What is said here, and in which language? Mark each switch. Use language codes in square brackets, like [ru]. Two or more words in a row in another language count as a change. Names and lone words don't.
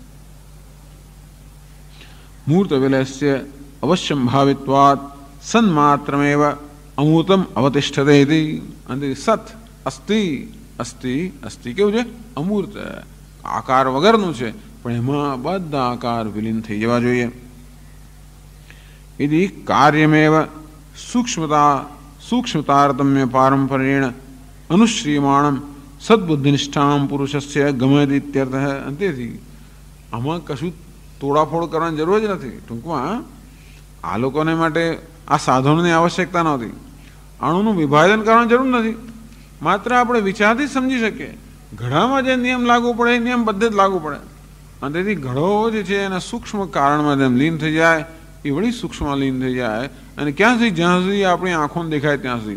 [sa] મૂર્ત વિલયસ્ય અવશ્યમ ભાવિત્વાત સન્માત્રમેવ અમૂર્તમ અવતિષ્ઠતે ઇતિ. [gu] અને સત અસ્તિ અસ્તિ અસ્તિ કેવું છે? અમૂર્ત, આકાર વગરનું છે, પણ એમાં બધા આકાર વિલીન થઈ જવા જોઈએ. [sa] यदि कार्यमेव सूक्ष्मतारतम्य पारंपरेण अनुश्रीयमाणं सद्बुद्धिनिष्ठां पुरुषस्य गमयति इत्यर्थः। [gu] અંતેથી આમાં કશું તોડાફોડ કરવાની જરૂર જ નથી. ટૂંકમાં આ લોકોને માટે આ સાધનોની આવશ્યકતા નહોતી. અણુનું વિભાજન કરવાની જરૂર નથી. માત્ર આપણે વિચારથી સમજી શકીએ. ઘડામાં જે નિયમ લાગુ પડે એ નિયમ બધે જ લાગુ પડે. અને તેથી ઘડો જે છે એના સૂક્ષ્મ કારણમાં જેમ લીન થઈ જાય એ વળી સૂક્ષ્મ લીન થઈ જાય અને ક્યાં સુધી જ્યાં સુધી આપણી આંખોને દેખાય ત્યાં સુધી.